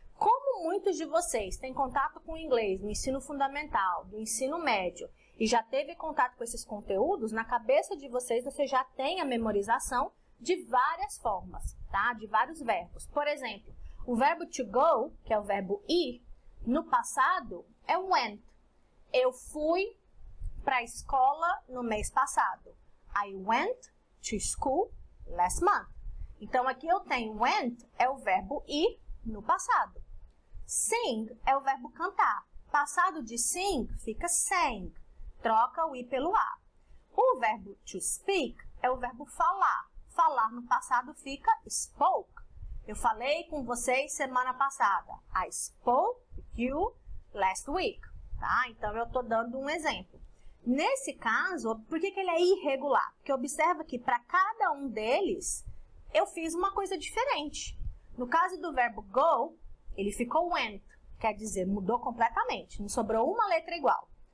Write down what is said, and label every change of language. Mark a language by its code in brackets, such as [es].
[pt] Como muitos de vocês têm contato com o inglês no ensino fundamental, do ensino médio, e já teve contato com esses conteúdos, na cabeça de vocês você já tem a memorização de várias formas, tá? De vários verbos. Por exemplo, o verbo to go, que é o verbo ir, no passado é went. Eu fui para a escola no mês passado. [en] I went to school last month. [pt] Então, aqui eu tenho went, é o verbo ir no passado. Sing é o verbo cantar. Passado de sing fica sang. Troca o i pelo a. O verbo to speak é o verbo falar. Falar no passado fica spoke. Eu falei com vocês semana passada. [en] I spoke with you last week. [pt] Tá? Então, eu estou dando um exemplo. Nesse caso, por que ele é irregular? Porque observa que para cada um deles eu fiz uma coisa diferente. No caso do verbo go, ele ficou went, quer dizer, mudou completamente, não sobrou uma letra igual.